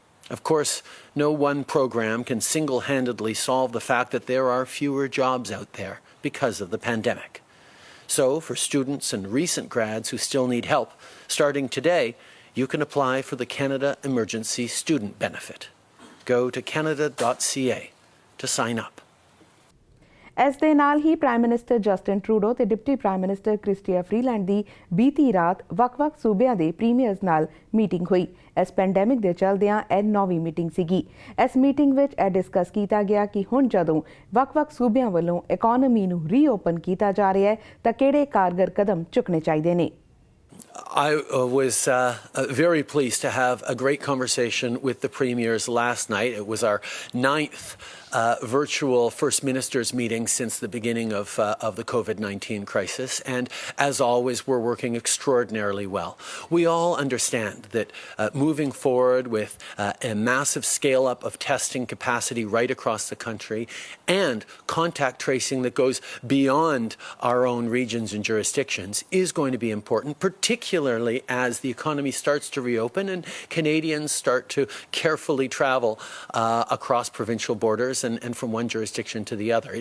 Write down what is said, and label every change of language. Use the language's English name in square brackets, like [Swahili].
[English] Of course, no one program can single-handedly solve the fact that there are fewer jobs out there because of the pandemic. So, for students and recent grads who still need help, starting today, you can apply for the Canada Emergency Student Benefit. Go to canada.ca to sign up. [Punjabi] ਇਸ ਦੇ ਨਾਲ ਹੀ prime minister Justin Trudeau ਤੇ deputy prime minister Christy Freeland ਦੀ ਬੀਤੀ ਰਾਤ ਵੱਖ-ਵੱਖ ਸੂਬਿਆਂ ਦੇ premiers ਨਾਲ ਮੀਟਿੰਗ ਹੋਈ। ਇਸ ਪੈਂਡੈਮਿਕ ਦੇ ਚੱਲਦਿਆਂ ਇਹ 9ਵੀਂ ਮੀਟਿੰਗ ਸੀਗੀ। ਇਸ ਮੀਟਿੰਗ ਵਿੱਚ ਇਹ ਡਿਸਕਸ ਕੀਤਾ ਗਿਆ ਕਿ ਹੁਣ ਜਦੋਂ ਵੱਖ-ਵੱਖ ਸੂਬਿਆਂ ਵੱਲੋਂ ਇਕੋਨਮੀ ਨੂੰ ਰੀਓਪਨ ਕੀਤਾ ਜਾ ਰਿਹਾ ਹੈ ਤਾਂ ਕਿਹੜੇ ਕਾਰਗਰ ਕਦਮ ਚੁੱਕਣੇ ਚਾਹੀਦੇ ਨੇ। [English] I was very pleased to have a great conversation with the premiers last night. It was our 9th virtual First Ministers meeting since the beginning of the COVID-19 crisis. And as always, we're working extraordinarily well. We all understand that moving forward with a massive scale-up of testing capacity right across the country and contact tracing that goes beyond our own regions and jurisdictions is going to be important, particularly as the economy starts to reopen and Canadians start to carefully travel across provincial borders and from one jurisdiction to the other.